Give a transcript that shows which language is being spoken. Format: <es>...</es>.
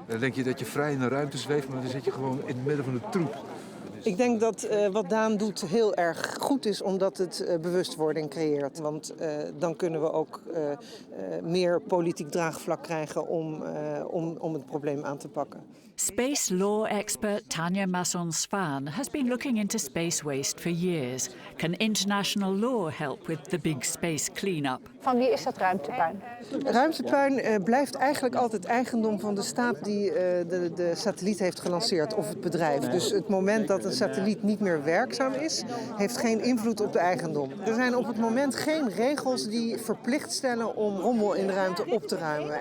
<nl>Dan denk je dat je vrij in de ruimte zweeft, maar dan zit je gewoon in het midden van de troep. Ik denk dat wat Daan doet heel erg goed is, omdat het bewustwording creëert. Want dan kunnen we ook meer politiek draagvlak krijgen om het probleem aan te pakken.</nl> <en>Space law expert Tanja Masson-Svan has been looking into space waste for years. Can international law help with the big space cleanup?</en> <nl>Van wie is dat ruimtepuin? Ruimtepuin blijft eigenlijk altijd eigendom van de staat die de satelliet heeft gelanceerd of het bedrijf. Dus het moment dat een satelliet niet meer werkzaam is, heeft geen invloed op de eigendom. Er zijn op het moment geen regels die verplicht stellen om rommel in de ruimte op te ruimen.</nl>